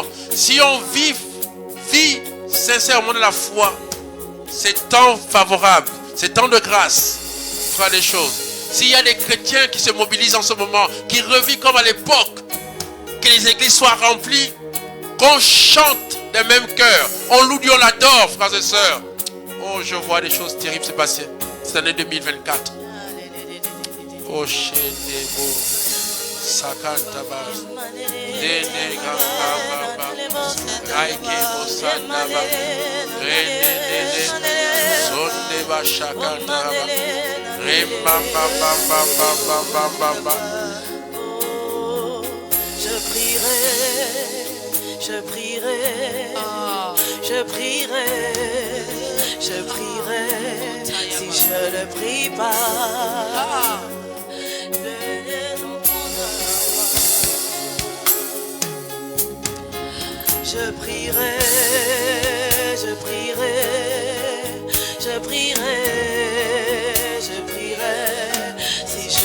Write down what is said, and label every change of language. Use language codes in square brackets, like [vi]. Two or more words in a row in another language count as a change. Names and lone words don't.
[fr] Si on vit sincèrement de la foi, c'est temps favorable, c'est temps de grâce, fera des choses. S'il y a des chrétiens qui se mobilisent en ce moment, qui revivent comme à l'époque, que les églises soient remplies, qu'on chante d'un même cœur, on loue Dieu, on l'adore, frères et sœurs. Oh, je vois des choses terribles se passer cette année 2024. Oh, Chédebo, Sakantaba, Denega Baba, Raikebo Sandaba, Renene, Sondeba Shakantaba, Rembamba Bamba Bamba Bamba. Je prierai, je prierai, je prierai, je prierai, si je ne prie pas. Je prierai, je prierai, je prierai, je prierai, si je